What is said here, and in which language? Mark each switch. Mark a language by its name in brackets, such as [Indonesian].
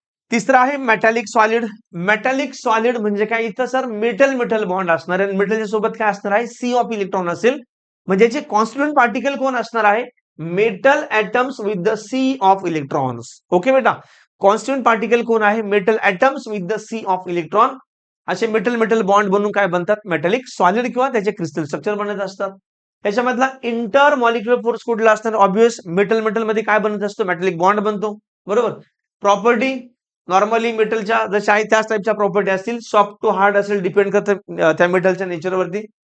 [Marathi] तिसरं आहे metallic solid. Metallic solid म्हणजे काय? इथं सर मेटल मेटल बॉन्ड असणार आहे. मेटलच्या सोबत काय असणार आहे? सी ऑफ इलेक्ट्रॉन असेल. म्हणजे याचे कॉन्स्टिट्युएंट पार्टिकल कोण असणार आहे? [English] Metal atoms with the sea of electrons. Okay बेटा. [Marathi] कॉन्स्टिट्युएंट पार्टिकल कोण आहे? [English] Metal atoms with the sea of electron. [Marathi] असे मेटल मेटल बॉन्ड बनून काय बनतात? मेटॅलिक सॉलिड किंवा त्याचे क्रिस्टल स्ट्रक्चर बनत असतात. त्याच्यामधला इंटर मॉलिक्युलर फोर्स कुठला असणार? ऑब्वियस मेटल मेटल मध्ये काय बनत असतो? मेटॅलिक बॉन्ड बनतो. बरोबर. प्रॉपर्टी नॉर्मली मेटलच्या जशा आहे त्याच टाईपच्या प्रॉपर्टी असतील. सॉफ्ट टू हार्ड असेल डिपेंड करतं त्या मेटलच्या नेचरवरती.